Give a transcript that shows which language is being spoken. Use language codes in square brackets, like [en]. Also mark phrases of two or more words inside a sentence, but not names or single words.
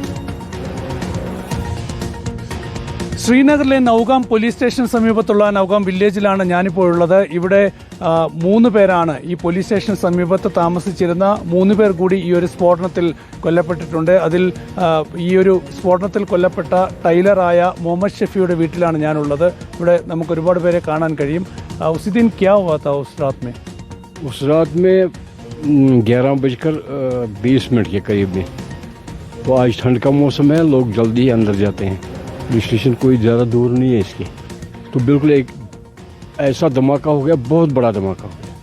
[ml] ശ്രീനഗറിലെ നൌഗാം പോലീസ് സ്റ്റേഷന് സമീപത്തുള്ള നൌഗാം വില്ലേജിലാണ് ഞാനിപ്പോൾ ഉള്ളത്. ഇവിടെ 3 പേരാണ് ഈ പോലീസ് സ്റ്റേഷന് സമീപത്ത് താമസിച്ചിരുന്ന 3 പേർ കൂടി ഈ ഒരു സ്ഫോടനത്തിൽ കൊല്ലപ്പെട്ടിട്ടുണ്ട്. അതിൽ ഈ ഒരു സ്ഫോടനത്തിൽ കൊല്ലപ്പെട്ട ടൈലറായ മുഹമ്മദ് ഷെഫിയുടെ വീട്ടിലാണ് ഞാനുള്ളത്. ഇവിടെ നമുക്ക് ഒരുപാട് പേരെ കാണാൻ കഴിയും. [hi] उसी दिन क्या हुआ था उस रात में? उस रात में 11:20 के करीब में। तो आज ठंड का मौसम है, लोग जल्दी अंदर जाते हैं. पुलिस स्टेशन कोई ज़्यादा दूर नहीं है इसके. तो बिल्कुल एक ऐसा धमाका हो गया, बहुत बड़ा धमाका हो गया.